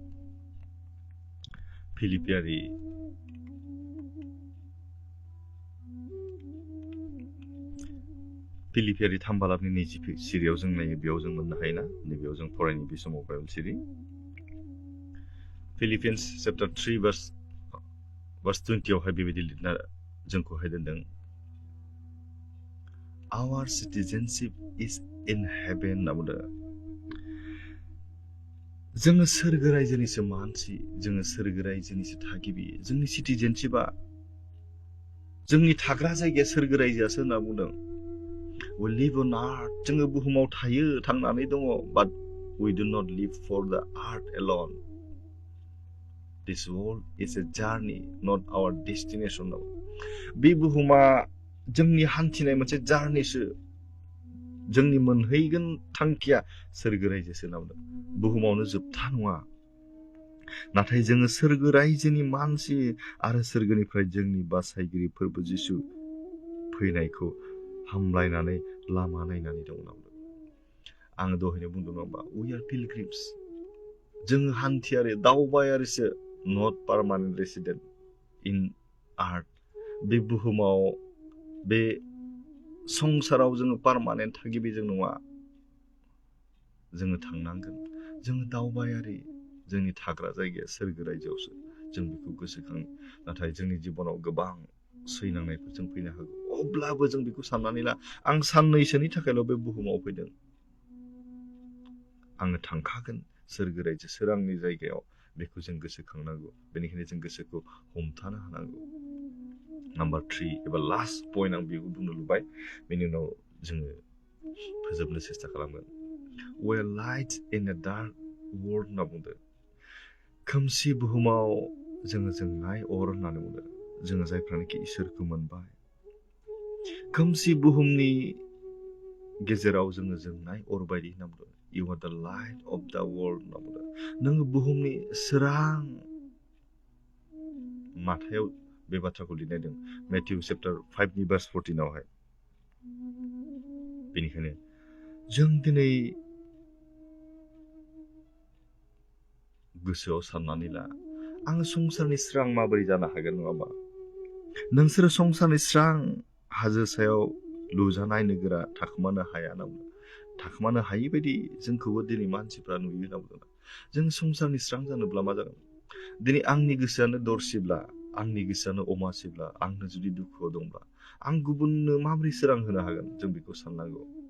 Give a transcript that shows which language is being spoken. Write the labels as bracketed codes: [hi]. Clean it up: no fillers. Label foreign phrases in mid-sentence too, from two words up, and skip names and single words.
[brx] फिलिपियारि 3 बालाबनि 20 सिरियाव जों नायो बेयाव जों मोननो हायोना नैबेयाव जों फरायनो बे समाव बाइबेल सिरि फिलिपियान्स चैप्टार 3 verse 20 आवहाय बेबायदि लिरना जोंखौहाय दोनदों [en] our citizenship is in heaven [brx] होनना बुंदों जोङो सोरगो रायजोनिसो मानसि जोङो सोरगो रायजोनिसो थागिबि जोंनि सिटिजेनशिपआ जोंनि थाग्रा जायगाया सोरगो रायजोआसो होनना बुंदों [en] we live on earth [brx] जोङो बुहुमाव थायो थांनानै दङ [en] but we do not live for the earth alone this world is a journey not our destination [brx] बे बुहुमा जोंनि हान्थिनाय मोनसे जार्निसो जोंनि मोनहैगोन थांखिया सोरगो रायजोसो होनना बुंदों बुहुमावनो जोबथा नङा नाथाय जोङो सोरगो रायजोनि मानसि आरो सोरगोनिफ्राय जोंनि बासायगिरि फोरबो जिसु फैनायखौ हामलायनानै लामा नायनानै दं होनना बुंदों आं दहायनो बुंदों नङा [en] we are pilgrims [brx] जोङो हान्थियारि दावबायारिसो [en] not permanent resident in earth [brx] बे बुहुमाव बे संसाराव जोङो पार्मानेन्ट थागिबि जों नङा जोङो थांनांगोन जोङो दावबायारि जोंनि थाग्रा जायगाया सोरगो रायजोआवसो जों बेखौ गोसोखाङो नाथाय जोंनि जिबनाव गोबां सैनांनायफोर जों फैनो हागौ अब्लाबो जों बेखौ साननानै ला आं साननैसोनि थाखायल' बे बुहुमाव फैदों आङो थांखागोन सोरगो रायजो सोरांनि जायगायाव बेखौ जों गोसोखांनांगौ बेनिखायनो जों गोसोखौ हमथानो हानांगौ नाम्बार 3 एबा [en] last point [brx] आं बेखौ बुंनो लुबाय बेनि उनाव जोङो फोजोबनो सेस्था खालामगोन [en] we are light in a dark world [brx] होनना बुंदों खोमसि बुहुमाव जोङो जोंनाय अर होननानै बुंदों जोङो जायफ्रानोखि इसोरखौ मोनबाय खोमसि बुहुमनि गेजेराव जोङो जोंनाय अर बायदि होनना बुंदों [en] you are the light of the world [brx] होनना बुंदों नोङो बुहुमनि सोरां माथायाव बे बाथ्राखौ लिरनाय दं मेथ्यु चैप्टार 5 नि verse 14 आवहाय बेनिखायनो जों दिनै गोसोआव साननानै ला आङो संसारनि स्रां माबोरै जानो हागोन नङा होमबा नोंसोरो संसारनि स्रां हाजो सायाव लुजानाय नोगोरा थाखोमानो हाया होनना बुंदों थाखोमानो हायि बायदि जोंखौबो दिनै मानसिफ्रा नुयो होनना बुंदों जों संसारनि स्रां जानोब्ला मा जागोन दिनै आंनि गोसोआनो दरसिब्ला आंनि गोसोआनो अमासिब्ला आंनो जुदि दुखुआव दंब्ला आं गुबुननो माबोरै सोरां होनो हागोन जों बेखौ साननांगौ